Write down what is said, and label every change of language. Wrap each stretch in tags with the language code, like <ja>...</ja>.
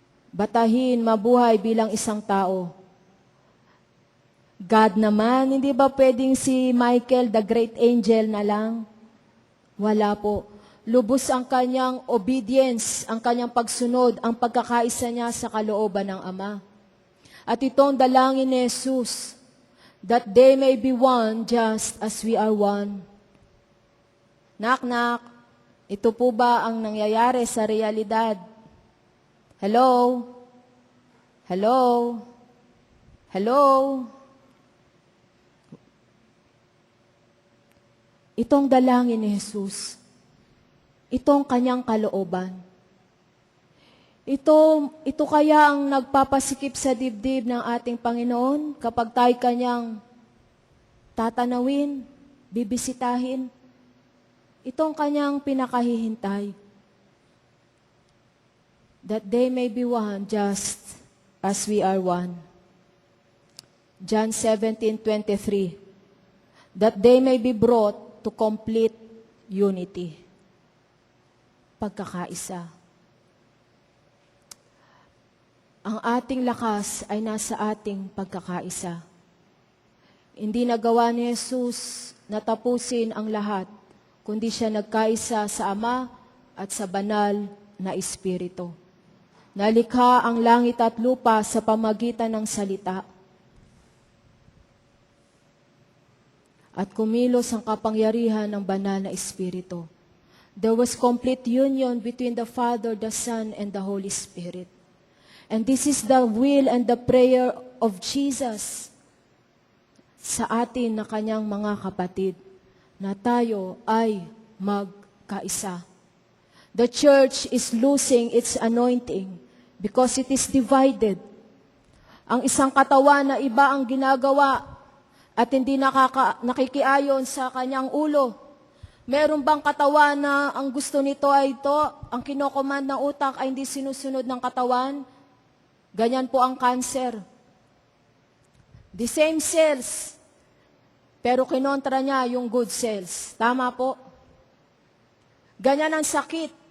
<tl>Batahin, mabuhay bilang isang tao. God naman, hindi ba pwedeng si Michael,</tl> <en>the great angel</en> <tl>na lang? Wala po. Lubos ang kanyang obedience, ang kanyang pagsunod, ang pagkakaisa niya sa kalooban ng Ama. At itong dalangin ni Jesus,</tl> <en>that they may be one just as we are one.</en> <tl>Knock, ito po ba ang nangyayari sa realidad?</tl> <en>Hello? Hello? Hello?</en> <tl>Itong dalangin ni Jesus, itong kanyang kalooban. Ito kaya ang nagpapasikip sa dibdib ng ating Panginoon kapag tayo kanyang tatanawin, bibisitahin. Itong kanyang pinakahihintay.</tl> <en>That they may be one just as we are one. John 17:23. That they may be brought to complete unity.</en> <tl>Pagkakaisa. Ang ating lakas ay nasa ating pagkakaisa. Hindi nagawa ni Jesus na tapusin ang lahat, kundi siya nagkaisa sa Ama at sa banal na Espiritu. Nalikha ang langit at lupa sa pamagitan ng salita. At kumilos ang kapangyarihan ng banal na Espiritu.</tl> <en>There was complete union between the Father, the Son, and the Holy Spirit. And this is the will and the prayer of Jesus</en> <tl>sa atin na kanyang mga kapatid, na tayo ay magkaisa.</tl> <en>The church is losing its anointing because it is divided.</en> <tl>Ang isang katawan na iba ang ginagawa at hindi nakikiayon sa kanyang ulo. Meron bang katawan na ang gusto nito ay ito, ang kinocommand ng utak ay hindi sinusunod ng katawan? Ganyan po ang cancer.</tl> <en>The same cells,</en> <tl>pero kinontra niya yung</tl> <en>good cells.</en> <tl>Tama po? Ganyan ang sakit.</tl>